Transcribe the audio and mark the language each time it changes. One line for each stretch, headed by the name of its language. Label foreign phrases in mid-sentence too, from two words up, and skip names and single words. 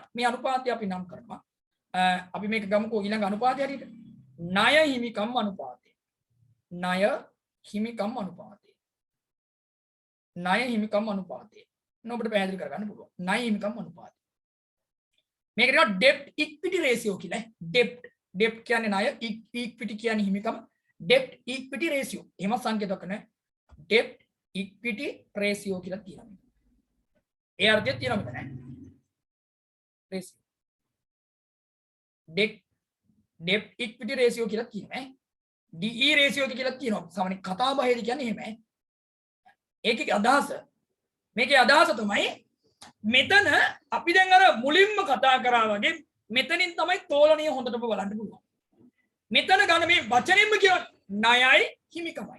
Sinhala: මේ අනුපාතය අපි නම් කරනවා. අපි මේක ගමුකෝ ඊළඟ අනුපාතය හරියට. ණය හිමිකම් අනුපාතය. ණය හිමිකම් අනුපාතය. ණය හිමිකම් අනුපාතය. ඔබට පැහැදිලි කරගන්න පුළුවන්. ණය හිමිකම් අනුපාතය. මේක කියනවා
English: debt equity ratio
Sinhala: කියලා. debt කියන්නේ ණය, equity කියන්නේ හිමිකම.
English: debt equity ratio.
Sinhala: එහෙම සංකේතයක් නැහැ.
English: debt equity ratio
Sinhala: කියලා තියෙනවා. ඒ අර්ථය තියෙනවා මෙතන. ratio.
English: debt equity ratio
Sinhala: කියලා කියනවා.
English: DE ratio
Sinhala: කියලා කියනවා. සාමාන්‍ය කතා බහේදී කියන්නේ එහෙමයි. ඒකේ අදහස මේකේ අදහස තමයි මෙතන අපි දැන් අර මුලින්ම කතා කරා වගේ මෙතනින් තමයි තෝලණිය හොඳටම බලන්න පුළුවන්. මෙතන ගන්න මේ වචනින්ම කියන ණයයි හිමිකමයි.